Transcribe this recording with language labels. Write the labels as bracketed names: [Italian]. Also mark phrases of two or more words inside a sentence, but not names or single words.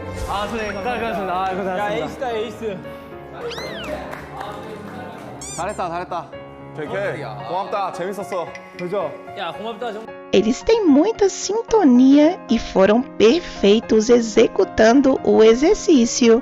[Korean] 아, 선생님 감사합니다. 아, 감사합니다. 야, 에이스다, 에이스. 잘했다. JK, 고맙다. 재밌었어. 그죠? 야, 고맙다. [Portuguese] Eles têm muita sintonia e foram perfeitos executando o exercício.